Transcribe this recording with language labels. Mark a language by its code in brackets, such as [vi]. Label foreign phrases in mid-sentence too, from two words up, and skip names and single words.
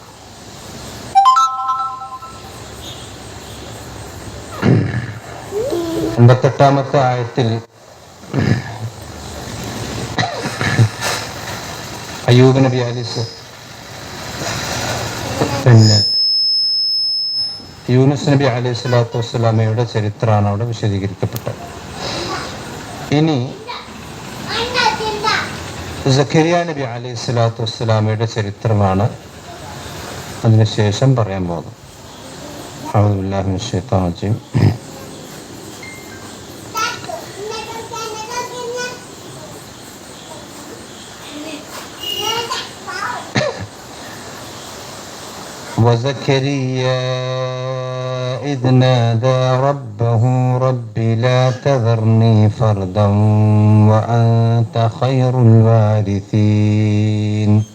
[ml] എൺപത്തെട്ടാമത്തെ ആയത്തിൽ അയ്യൂബ് നബി യൂനുസ് നബി [ar] عليه الصلاة والسلام [ml] ചരിത്രമാണ് അവിടെ വിശദീകരിക്കപ്പെട്ടത്. ഇനി സക്കരിയ നബി [ar] عليه الصلاة والسلام [ml] ചരിത്രമാണ് അതിനുശേഷം പറയാൻ പോകുന്നത്. [ar] أعوذ بالله من الشيطان الرجيم. وزكريا إذ نادى ربه رب لا تذرني فردا وأنت خير الوارثين.